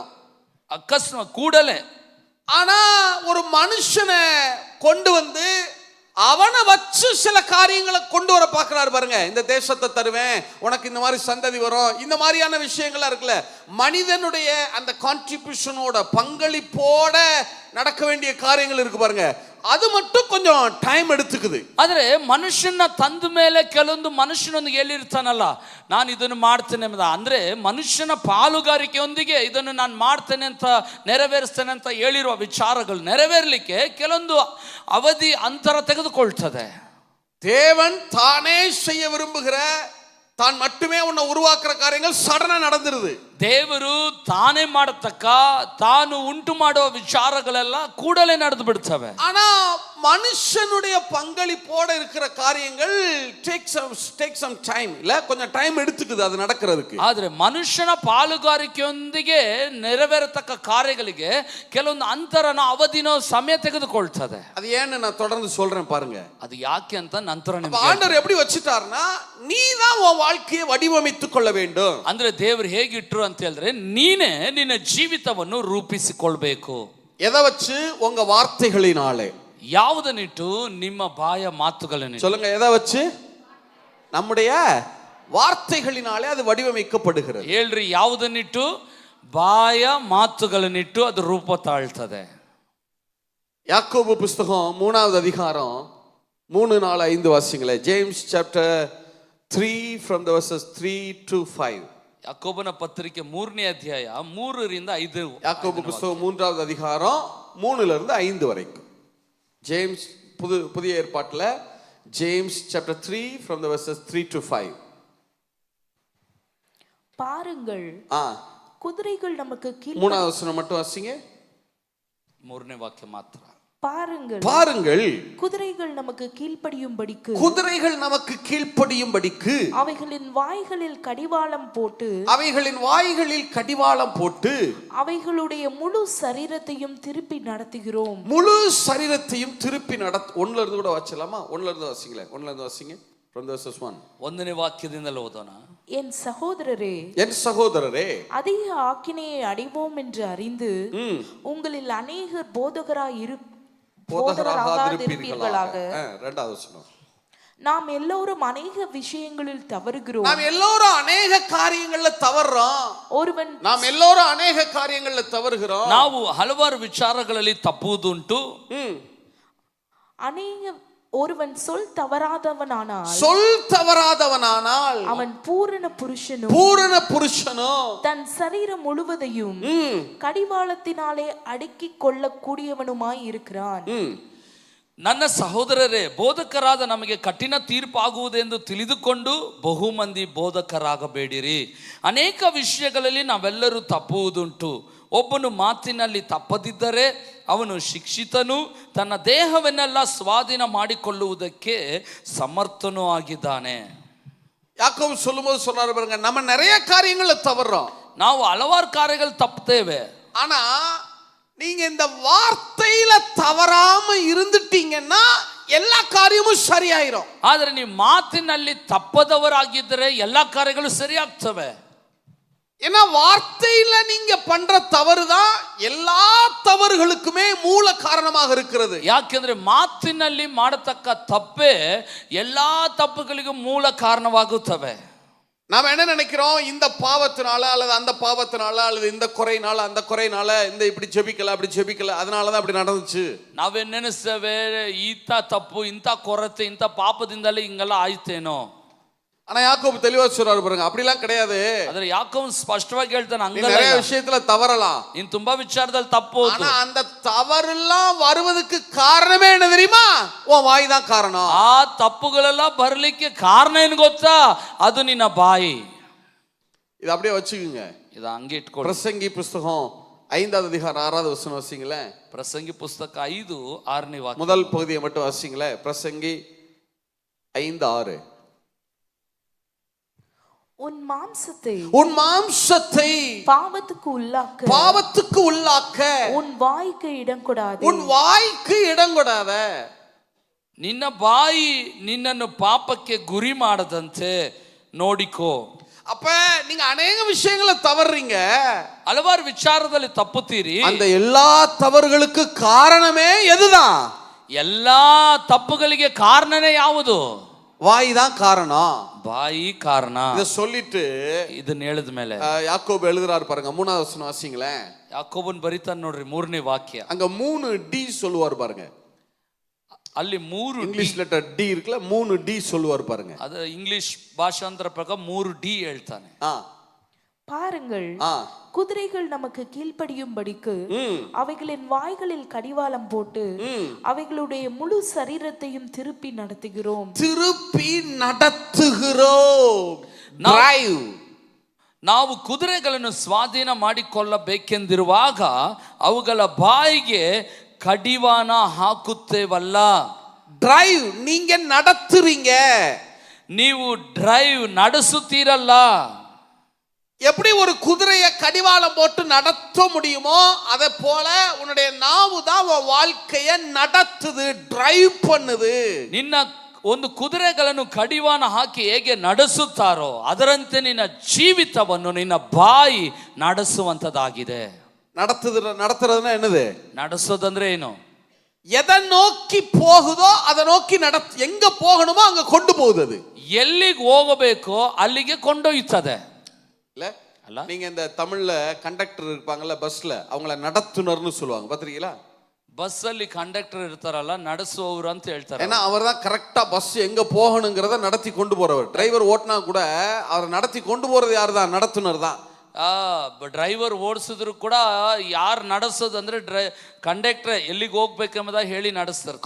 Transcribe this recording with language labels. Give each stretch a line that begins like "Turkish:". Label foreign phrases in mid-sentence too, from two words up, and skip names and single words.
Kannada: ಅಕಸ್ಮಾತ್ ಕೂಡಲೇ.
Tamil: ஆனா ஒரு மனுஷனை கொண்டு வந்து அவனை வச்சு சில காரியங்களை கொண்டு வர பார்க்கிறாரு பாருங்க. இந்த தேசத்தை தருவேன், உனக்கு இந்த மாதிரி சந்ததி வரும், இந்த மாதிரியான விஷயங்கள்லாம் இருக்குல்ல. மனிதனுடைய அந்த கான்ட்ரிபியூஷனோட பங்களிப்போட நடக்க வேண்டிய காரியங்கள் இருக்கு பாருங்க, அது மட்டும் கொஞ்சம் டைம் எடுத்துக்குது.
Kannada: ಆದ್ರೆ ಮನುಷ್ಯನ ತಂದ ಮೇಲೆ ಕೆಲವೊಂದು ಮನುಷ್ಯನೊಂದಿಗೆ ಹೇಳಿರ್ತಾನಲ್ಲ, ನಾನು ಇದನ್ನು ಮಾಡ್ತೇನೆ ಅಂದ್ರೆ ಮನುಷ್ಯನ ಪಾಲುಗಾರಿಕೆಯೊಂದಿಗೆ ಇದನ್ನು ನಾನು ಮಾಡ್ತೇನೆ ಅಂತ ನೆರವೇರಿಸ್ತೇನೆ ಅಂತ ಹೇಳಿರುವ ವಿಚಾರಗಳು ನೆರವೇರಲಿಕ್ಕೆ ಕೆಲವೊಂದು ಅವಧಿ ಅಂತರ ತೆಗೆದುಕೊಳ್ತದೆ.
Tamil: தேவன் தானே செய்ய விரும்புகிற, தான் மட்டுமே உன்னை உருவாக்குற காரியங்கள் சடனா நடந்துருது.
Kannada: ದೇವರು ತಾನೇ ಮಾಡತಕ್ಕ ತಾನು ಉಂಟು ಮಾಡುವ ವಿಚಾರಗಳೆಲ್ಲ ಕೂಡಲೇ ನಡೆದು ಬಿಡ್ತವೆ.
Tamil: ஆனா மனுஷனுடைய பங்களிப்போட இருக்கிற காரியங்கள்
English: take some time,
Tamil: இல்ல கொஞ்சம் டைம் எடுத்துக்குது அது நடக்கிறதுக்கு.
Kannada: ಆದ್ರೆ ಮನುಷ್ಯನ ಪಾಲುಗಾರಿಕೆಯೊಂದಿಗೆ ನೆರವೇರತಕ್ಕ ಕಾರ್ಯಗಳಿಗೆ ಕೆಲವೊಂದು ಅಂತರನ ಅವಧಿನೋ ಸಮಯ ತೆಗೆದುಕೊಳ್ತದೆ.
Tamil: அது ஏன்னு நான் தொடர்ந்து சொல்றேன் பாருங்க.
Kannada: ಅದು ಯಾಕೆ ಅಂತ ನಂತರ
Tamil: ஆண்டவர் எப்படி வச்சிட்டார்னா, நீ தான் உன் வாழ்க்கையை வடிவமைத்துக் கொள்ள வேண்டும்.
Kannada: ಅಂದ್ರೆ ದೇವರು ಹೇಗಿಟ್ರು ಅಂತ ಹೇಳಿದ್ರೆ, ನೀನೇ ನಿನ್ನ ಜೀವಿತವನ್ನು ರೂಪಿಸಿಕೊಳ್ಬೇಕು.
Tamil: எதை வச்சு? உங்க வார்த்தைகளினாலே.
Kannada: ಯಾವುದನ್ನಿಟ್ಟು? ನಿಮ್ಮ ಬಾಯ ಮಾತುಗಳನ್ನು.
Tamil: சொல்லுங்க, எதை வச்சு? நம்முடைய வார்த்தைகளினாலே அது வடிவமைக்கப்படுகிறது.
Kannada: ಹೇಳ್ರಿ, ಯಾವುದನ್ನಿಟ್ಟು? ಬಾಯ ಮಾತುಗಳನ್ನಿಟ್ಟು ಅದು ರೂಪ ತಾಳ್ತದೆ.
Tamil: யாக்கோபு புஸ்தகம் 3வது அதிகாரம் 3, 4, 5 வாசிங்களேன்.
English: James chapter 3 from the verses 3 to 5.
Kannada: ಯಾಕೋಬನ ಪತ್ರಿಕೆ 3ನೇ ಅಧ್ಯಾಯ 3ರಿಂದ 5.
Tamil: யாக்கோபு புஸ்தகம் 3வது அதிகாரம் 3ல இருந்து 5 வரைக்கும்.
English: ஜேம்ஸ்
Tamil: புதிய ஏற்பாட்டுல
English: James chapter 3 from the verses 3 to 5.
Tamil: பாருங்கள், குதிரைகள் நமக்கு கீழ். 3வது வசனம் மட்டும் வாசிங்க.
Kannada: 3ನೇ ವಾಕ್ಯ ಮಾತ್ರ.
Tamil: பாருங்கள், பாருங்கள், குதிரைகள் நமக்கு கீழ்ப்படியும்படிக்கு, குதிரைகள் நமக்கு கீழ்ப்படியும்படிக்கு அவைகளின் வாய்களில் கடிவாளம் போட்டு, அவைகளின் வாய்களில் கடிவாளம் போட்டு, அவைகளுடைய முழு சரீரத்தையும் திருப்பி நடத்துகிறோம். முழு சரீரத்தையும் திருப்பி ஒண்ணுல இருந்து கூட வாசிக்கலாமா? ஒண்ணுல இருந்து வாசிங்களேன். ஒண்ணுல இருந்து வாசிங்க.
English: from verses 1.
Kannada: 1ನೇ ವಾಕ್ಯದಿಂದಲೇ ಓದೋಣ.
Tamil: என் சகோதரரே, என் சகோதரரே, அதிக ஆக்கினையை அடைவோம் என்று அறிந்து உங்களில் அநேகர் போதகராகாதிருப்பீர்களாக. 2வது வசனம். நாம் எல்லோரும் அநேக விஷயங்களில் தவறுகிறோம். நாம் எல்லோரும் அநேக காரியங்கள்ல தவறுறோம். நாம் எல்லோரும் அநேக காரியங்கள்ல தவறுகிறோம்.
Kannada: ನಾವು ಹಲವಾರು ವಿಚಾರಗಳಲ್ಲಿ ತಪ್ಪುವುದುಂಟು.
Tamil: ஒருவன் சொல் தவறாதவனானால் அவன் பூரண புருஷனோ தன் சரீரம் முழுவதையும் கடிவாளத்தினாலே அடக்கிக் கொள்ளக்கூடியவனுமாய் இருக்கிறான்.
Kannada: ನನ್ನ ಸಹೋದರರೇ, ಬೋಧಕರಾದ ನಮಗೆ ಕಠಿಣ ತೀರ್ಪಾಗುವುದೆಂದು ತಿಳಿದುಕೊಂಡು ಬಹುಮಂದಿ ಬೋಧಕರಾಗಬೇಡಿರಿ. ಅನೇಕ ವಿಷಯಗಳಲ್ಲಿ ನಾವೆಲ್ಲರೂ ತಪ್ಪುವುದುಂಟು. ಒಬ್ಬನು ಮಾತಿನಲ್ಲಿ ತಪ್ಪದಿದ್ದರೆ ಅವನು ಶಿಕ್ಷಿತನು, ತನ್ನ ದೇಹವನ್ನೆಲ್ಲ ಸ್ವಾಧೀನ ಮಾಡಿಕೊಳ್ಳುವುದಕ್ಕೆ ಸಮರ್ಥನೂ ಆಗಿದ್ದಾನೆ.
Tamil: யாக்கோபு சொல்லும்போது சொல்றாரு பாருங்க, நம்ம நிறைய காரியங்களை தவறோம்.
Kannada: ನಾವು ಹಲವಾರು ಕಾರ್ಯಗಳು ತಪ್ಪುತ್ತೇವೆ.
Tamil: ஆனா நீங்க இந்த வார்த்தையில தவறாம இருந்துட்டீங்கன்னா எல்லா காரியமும் சரியாயிரும்.
Kannada: ಆದರೆ ನೀವು ಮಾತಿನಲ್ಲಿ ತಪ್ಪದವರಾಗಿದ್ದರೆ ಎಲ್ಲ ಕಾರ್ಯಗಳು ಸರಿಯಾಗ್ತವೆ.
Tamil: ஏன்னா வார்த்தையில நீங்க பண்ற தவறுதான் எல்லா தவறுகளுக்குமே மூல காரணமாக இருக்கிறது.
Kannada: ಯಾಕೆಂದ್ರೆ ಮಾತಿನಲ್ಲಿ ಮಾಡತಕ್ಕ ತಪ್ಪೇ ಎಲ್ಲಾ ತಪ್ಪುಗಳಿಗೂ ಮೂಲ ಕಾರಣವಾಗುತ್ತವೆ.
Tamil: நாம என்ன நினைக்கிறோம், இந்த பாவத்தினால அல்லது அந்த பாவத்தினால அல்லது இந்த குறையினால அந்த குறையினால இந்த இப்படி ஜெபிக்கல அப்படி ஜெபிக்கல அதனாலதான் அப்படி நடந்துச்சு.
Kannada: ನಾವೇನ್ ನೆನೆಸ್ತೇವೆ, ಇಂಥ ತಪ್ಪು ಇಂಥ ಕೊರತೆ ಇಂಥ ಪಾಪದಿಂದಲೇ ಹಿಂಗೆಲ್ಲ ಆಯ್ತೇನೋ.
Tamil: ஆனா யாக்கோபு தெளிவா சொல்றாரு பாருங்க, அப்படிலாம் கிடையாது.
Kannada: ಆದ್ರೆ ಯಾಕೋಬು ಸ್ಪಷ್ಟವಾಗಿ ಹೇಳ್ತಾನೆ,
Tamil: நிறைய
Kannada: ಹಂಗಲ್ಲ,
Tamil: விஷயத்துல தவறலாம்,
Kannada: ಇನ್ ತುಂಬಾ ವಿಚಾರದಲ್ಲಿ ತಪ್ಪು.
Tamil: ஆனா அந்த தவறெல்லாம் வருவதற்கு காரணமே என்ன தெரியுமா? உன் வாய் தான் காரணம்.
Kannada: ಆ ತಪ್ಪುಗಳೆಲ್ಲ ಬರ್ಲಿಕ್ಕೆ ಕಾರಣ ಏನು ಗೊತ್ತಾ? ಅದು ನಿನ್ನ ಬಾಯಿ.
Tamil: இது அப்படியே வச்சுக்குங்க.
Kannada: ಇದು ಹಂಗೆ ಇಟ್ಕೊಳ್ಳಿ.
Tamil: பிரசங்கி புஸ்தகம் 5வது அதிகாரம் 6வது வசனம் வாசிங்களேன்.
Kannada: ಪ್ರಸಂಗಿ ಪುಸ್ತಕ 5:6 ವಾಕ್ಯ.
Tamil: முதல் பகுதியை மட்டும் வாசிங்களேன். பிரசங்கி 5:6. உன் மாம்சத்தை பாவத்துக்கு உள்ளாக்க உன் வாய்க்கு இடம் கொடாத.
Kannada: ನಿನ್ನ ಬಾಯಿ ನಿನ್ನನ್ನು ಪಾಪಕ್ಕೆ ಗುರಿ ಮಾಡದಂತೆ ನೋಡಿಕೋ.
Tamil: அப்ப நீங்க அநேக விஷயங்களை தவறுறீங்க,
Kannada: ಹಲವಾರು ವಿಚಾರದಲ್ಲಿ ತಪ್ಪುತ್ತೀರಿ.
Tamil: அந்த எல்லா தவறுகளுக்கு காரணமே எதுதான்?
Kannada: ಎಲ್ಲಾ ತಪ್ಪುಗಳಿಗೆ ಕಾರಣನೇ ಯಾವುದು?
Tamil: வாய் தான் காரணம்.
Kannada: ಬಾಯಿ ಕಾರಣ.
Tamil: இத சொல்லிட்டு
Kannada: ಇದನ್ನ ಹೇಳಿದ ಮೇಲೆ
Tamil: யாக்கோபு எழுதுறாரு பாருங்க, 3வது வசனம் வாசிங்களேன்.
Kannada: ಯಾಕೋಬನ್ ಬರೀತಾನೆ ನೋಡ್ರಿ, 3ನೇ ವಾಕ್ಯ.
Tamil: அங்க 3 டி சொல்லுவார் பாருங்க.
Kannada: ಅಲ್ಲಿ 3
English: English letter D
Tamil: இருக்குல, 3 டி சொல்லுவார் பாருங்க.
Kannada: ಅದು ಇಂಗ್ಲಿಷ್ ಭಾಷಾಂತರ ಪ್ರಕಾರ 3 ಡಿ ಹೇಳ್ತಾನೆ.
Tamil: பாருங்கள், குதிரைகள் நமக்கு கீழ்ப்படியும்படிக்கு அவைகளின் வாய்களில் கடிவாளம் போட்டு அவைகளுடைய முழு சரீரத்தையும் திருப்பி நடத்துகிறோம்.
Kannada: ನಾವು ಕುದುರೆಗಳನ್ನು ಸ್ವಾಧೀನ ಮಾಡಿಕೊಳ್ಳಬೇಕೆಂದಿರುವಾಗ ಅವುಗಳ ಬಾಯಿಗೆ ಕಡಿವಾಣ ಹಾಕುತ್ತೇವಲ್ಲ.
Tamil: ಡ್ರೈವ್ நீங்க நடத்துறீங்க,
Kannada: ನೀವು ಡ್ರೈವ್ ನಡೆಸುತ್ತೀರಲ್ಲ.
Tamil: எப்படி ஒரு குதிரையை கடிவாளம் போட்டு நடத்த முடியுமோ அதே போல உன்னுடைய நாவு தான் உன் வாழ்க்கையை நடத்துது, டிரைவ் பண்ணுது.
Kannada: ನಿನ್ನ ಒಂದು ಕುದುರೆಗಳನ್ನು ಕಡಿವಾಣ ಹಾಕಿ ಹೇಗೆ ನಡೆಸುತ್ತಾರೋ ಅದರಂತೆ ನಿನ್ನ ಜೀವಿತವನ್ನು ನಿನ್ನ ಬಾಯಿ ನಡೆಸುವಂತದಾಗಿದೆ.
Tamil: நடத்துறதுன்னா என்னது?
Kannada: ನಡೆಸೋದಂದ್ರೆ ಏನು?
Tamil: எதை நோக்கி போகுதோ அதை நோக்கி எங்க போகணுமோ அங்க கொண்டு போகுது. அது
Kannada: ಎಲ್ಲಿಗೆ ಹೋಗಬೇಕೋ ಅಲ್ಲಿಗೆ ಕೊಂಡೊಯ್ತದೆ.
Tamil: இல்ல, நீங்க இந்த தமிழ்ல கண்டக்டர் இருப்பாங்கல்ல பஸ்ல, அவங்கள நடத்துனர்னு சொல்லுவாங்க, பாத்திருக்கீங்களா?
Kannada: பஸ் ಅಲ್ಲಿ ಕಂಡಕ್ಟರ್ ಇರ್ತಾರಲ್ಲ, ನಡೆಸುವವರು ಅಂತ ಹೇಳ್ತಾರೆ.
Tamil: ஏன்னா அவர் தான் கரெக்டா பஸ் எங்க போகணுங்கிறத நடத்தி கொண்டு போறவர். டிரைவர் ஓட்டினா கூட அவர் நடத்தி கொண்டு போறது யாரு தான்? நடத்துனர் தான்.
Kannada: ಡ್ರೈವರ್ ಓಡಿಸಿದ್ರು ಕೂಡ ಯಾರು ನಡೆಸೋದಂದ್ರೆ ಕಂಡಕ್ಟರ್ ಎಲ್ಲಿಗೆ ಹೋಗ್ಬೇಕೆಂಬುದಾಗಿ ಹೇಳಿ ನಡೆಸ್ತಿರ್ತಾರೆ.